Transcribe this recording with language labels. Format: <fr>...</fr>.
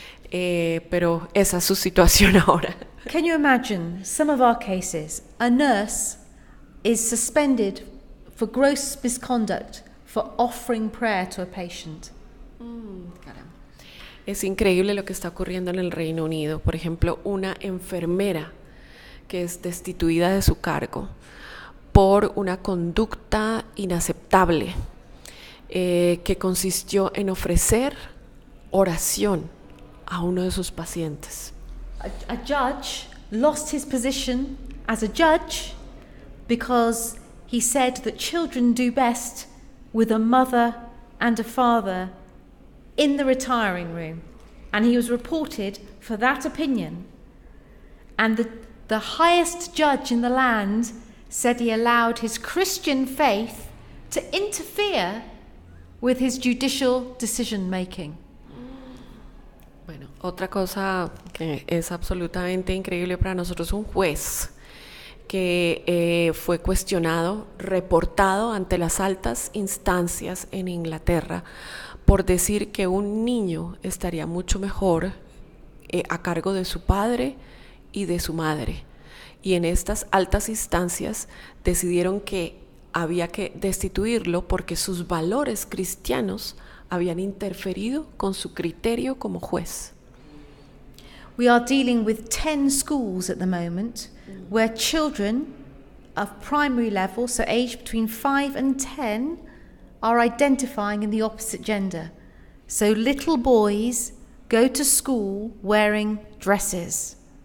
<es>Pero esa es su situación ahora.</es> <en>Can you imagine some of our cases? A nurse is suspended for gross misconduct for offering prayer to a patient.</en> <es>Caramba. Es increíble lo que está ocurriendo en el Reino Unido. Por ejemplo, una enfermera que es destituida de su cargo por una conducta inaceptable que consistió en ofrecer oración a uno de sus pacientes.</es> <en>A judge lost his position as a judge because he said that children do best with a mother and a father in the retiring room, and he was reported for that opinion. And the highest judge in the land said he allowed his Christian faith to interfere with his judicial decision making.</en> <es>Bueno, otra cosa que es absolutamente increíble para nosotros, un juez que fue cuestionado, reportado ante las altas instancias en Inglaterra por decir que un niño estaría mucho mejor a cargo de su padre y de su madre. Y en estas altas instancias decidieron que había que destituirlo porque sus valores cristianos habían interferido con su criterio como juez.</es> <en>We are dealing with 10 schools at the moment where children of primary level, so aged between 5 and 10, are identifying in the opposite gender. So little boys go to school wearing dresses.</en>